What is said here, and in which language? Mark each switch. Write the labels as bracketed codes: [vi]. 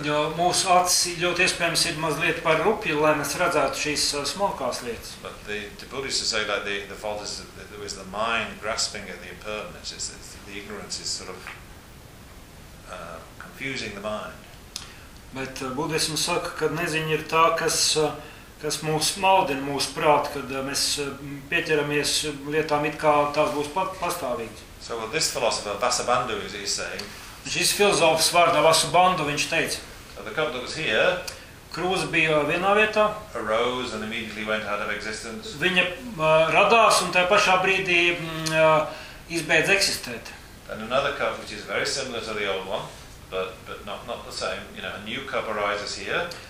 [lv] Jo mūsu acis ļoti iespējams ir mazliet par rupju, lai mēs redzētu šīs smalkās lietas. [en] But the Buddhists say that the fault is with the mind grasping at the impermanence. The ignorance is sort of confusing the mind. [lv] Bet Buddhismu saka, ka neziņa ir tā, kas mūs maldina, mūsu prāti, kad mēs pieķeramies lietām it kā tās būs pastāvīgas. [en] So what this philosopher Vasubandhu is saying, [lv] šis filozofs vārdā Vasubandhu, viņš teica. [en] So the cup that was here, [lv] krūze bija vienā vietā. [en] Arose and immediately went out of existence. [lv] Viņa radās un tajā pašā brīdī izbeidz eksistēt. [en] And another cup which is very similar to the old one, but not the same, you know, a new cup arises here.